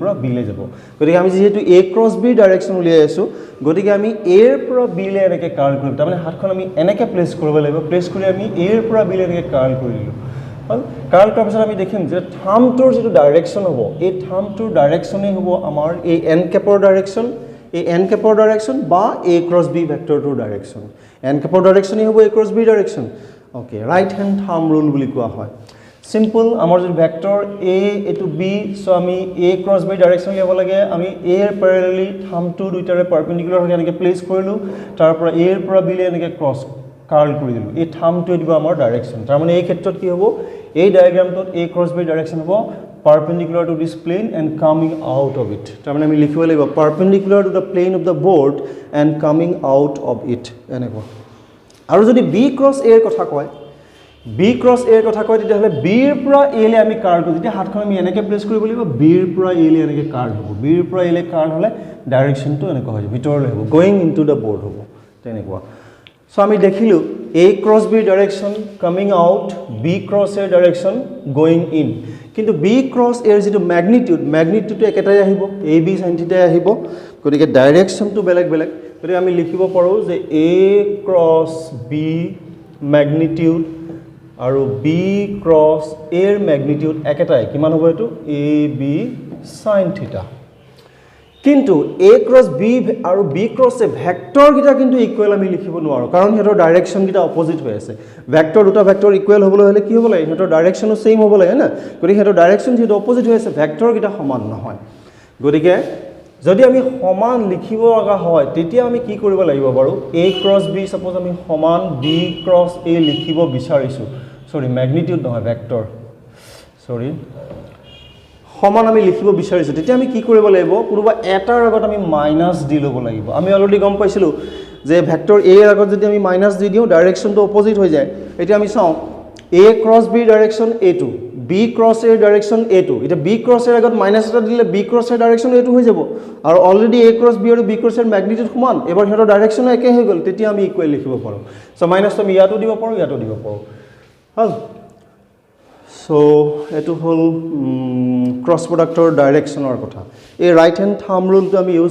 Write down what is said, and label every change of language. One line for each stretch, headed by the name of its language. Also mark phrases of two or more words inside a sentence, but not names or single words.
Assamese: পৰা b লে যাব গতিকে আমি যেহেতু a ক্ৰস b ডাইৰেকশন উলিয়াই আছো গতিকে আমি a এর পৰা b লে এনেকে কাৰ্ল কৰিম তাৰ মানে হাতখন আমি এনেকে প্লেস কৰিব লাগিব প্লেস কৰি আমি a এর পৰা b লে এনেকে কাৰ্ল কৰি দিলো কাৰ্ল কৰাৰ পিছত আমি দেখিম যে থামটোৰ যেটো ডাইৰেকশন হ'ব এই থামটোৰ ডাইৰেকশনে হ'ব আমাৰ এই n capৰ ডাইৰেকশন এই n capৰ ডাইৰেকশন বা a cross b ভেক্টৰটোৰ ডাইৰেকশন n capৰ ডাইৰেকশনে হ'ব a cross b ডাইৰেকশন ওকে
English: right hand thumb rule
Assamese: বুলি কোৱা হয় সিম্পল আমাৰ যে ভেক্টৰ a এটো b সো আমি a cross b ডাইৰেকশন লিয়াব লাগে আমি a এর প্যারালালি থামটো দুইটাৰে পারপেন্ডিকুলাৰ হৈ এনেকে প্লেস কৰিলো তাৰ পৰা a এর পৰা b লে এনেকে ক্ৰস কাৰ্ল কৰি দিলো এই থামটো দিব আমাৰ ডাইৰেকশন তাৰ মানে এই ক্ষেত্ৰত কি হ'ব এই ডায়াগ্ৰামটোত a cross b ডাইৰেকশন হ'ব
English: perpendicular to this plane and coming out of it
Assamese: তাৰ মানে আমি লিখিব লাগিব
English: perpendicular to the plane of the board and coming out of it
Assamese: এনেকুৱা আৰু যদি b cross a এৰ কথা কয় তেতিয়াহলে b এৰ পৰা a লে আমি কাৰ্ল কৰো যেতিয়া হাতখন আমি এনেকে প্লেস কৰিব লাগিব b এৰ পৰা a লে এনেকে কাৰ্ল হ'ব b এৰ পৰা a লে কাৰ্ল হলে ডাইৰেকশনটো এনেকুৱা হৈ যাব ভিতৰলৈ হ'ব
English: going into the board
Assamese: হ'ব তেনেকুৱা সো আমি দেখিলো
English: a cross b direction coming out b cross a direction going in
Assamese: কিন্তু b cross a এর যেটো ম্যাগনিটিউড একেটাই আহিব a b sin theta আহিব গতিকে ডাইৰেকশনটো বেলেগ গতিকে আমি লিখিব পাৰো যে a cross b ম্যাগনিটিউড আৰু b cross a এৰ ম্যাগনিটিউড একেটাই কিমান হ'ব এটো a b sin theta কিন্তু a cross b আৰু b cross a ভেক্টৰ গিটা কিন্তু ইকুৱেল আমি লিখিব নোৱাৰো কাৰণ হেতৰ ডাইৰেকশন গিটা অপোজিট হৈ আছে ভেক্টৰ দুটা ভেক্টৰ ইকুৱেল হ'বলৈ হলে কি হ'ব লাগে হেতৰ ডাইৰেকশনো সেম হ'ব লাগে না গতিকে হেতৰ ডাইৰেকশন যেটো অপোজিট হৈ আছে ভেক্টৰ গিটা সমান নহয় গতিকে যদি আমি সমান লিখিব লগা হয় তেতিয়া আমি কি কৰিব লাগিব বাৰু a cross b সাপোজ আমি সমান b cross a লিখিব বিচাৰিছো সৰি ম্যাগনিটিউড নহয় ভেক্টৰ সৰি সমান আমি লিখিব বিচাৰিছো তেতিয়া আমি কি কৰিব লাগিব কোনোবা এটাৰ আগত আমি মাইনাস দি লব লাগিব আমি অলৰেডি গম পাইছিলো যে ভেক্টৰ a এর আগত যদি আমি মাইনাস দি দিও ডাইৰেকশনটো অপোজিট হৈ যায় এতিয়া আমি চাও a cross b ডাইৰেকশন a2 b cross a ডাইৰেকশন a2 এটা b cross এর আগত মাইনাস এটা দিলে b cross এর ডাইৰেকশন a2 হৈ যাব আৰু অলৰেডি a cross b আৰু b cross এর ম্যাগনিটিউড সমান এবাৰ হেতৰ ডাইৰেকশনো একে হৈ গল তেতিয়া আমি ইকুৱেল লিখিব পাৰো সো মাইনাস আমি ইয়াটো দিব পাৰো হল সো এটো হল
English: cross product
Assamese: ডাইৰেকশ্যনৰ কথা এই ৰাইট হেণ্ড থাম্ব ৰুলটো আমি ইউজ